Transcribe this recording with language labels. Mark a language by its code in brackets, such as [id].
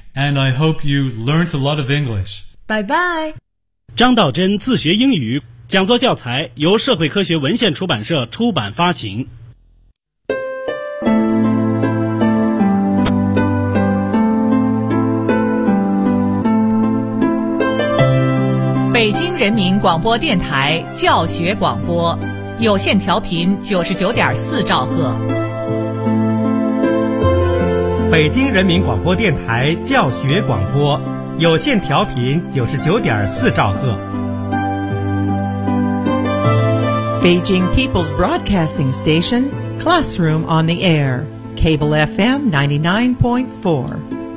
[en] And I hope you learned a lot of English. Bye bye. [zh] 张道真自学英语讲座教材由社会科学文献出版社出版发行。北京人民广播电台教学广播，有线调频99.4兆赫。北京人民广播电台教学广播，有线调频99.4兆赫。 [en] Beijing People's Broadcasting Station, Classroom on the Air, Cable FM 99.4.